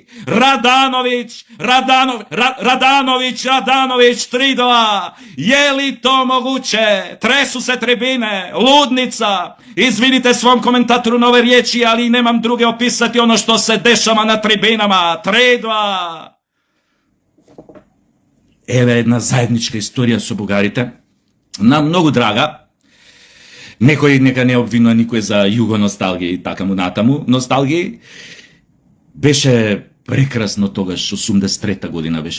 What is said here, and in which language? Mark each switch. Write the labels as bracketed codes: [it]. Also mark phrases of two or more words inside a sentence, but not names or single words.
[sr] Radanović, 3-2. Je li to moguće? Tresu se tribine, ludnica. Izvinite svom komentatoru na ove riječi, ali nemam druge opisati ono što se dešava na tribinama. 3-2. [mk] Еве една заедничка историја со бугарите. Нам многу драга. Некој нека не обвинува никој за југо носталгија и така му натаму. Носталгија беше прекрасно тогаш, 83-та година беше.